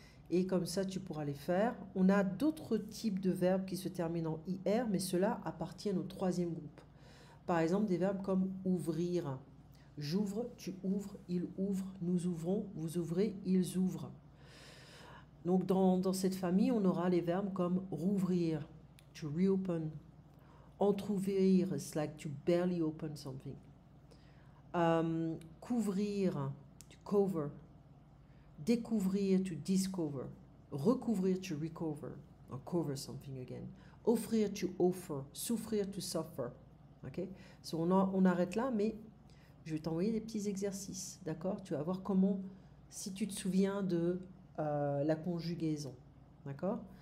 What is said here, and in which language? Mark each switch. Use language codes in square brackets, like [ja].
[fr] Et comme ça, tu pourras les faire. On a d'autres types de verbes qui se terminent en IR, mais ceux-là appartiennent au troisième groupe. Par exemple, des verbes comme ouvrir. J'ouvre, tu ouvres, il ouvre, nous ouvrons, vous ouvrez, ils ouvrent. Donc dans cette famille, on aura les verbes comme rouvrir, [en] to reopen. Entrouvrir, it's like to barely open something. Couvrir, to cover. Découvrir, to discover. Recouvrir, to recover, or cover something again. Offrir, to offer. Souffrir, to suffer. Ok? [fr] So on arrête là, mais je vais t'envoyer des petits exercices, d'accord? Tu vas voir comment, si tu te souviens de la conjugaison, d'accord?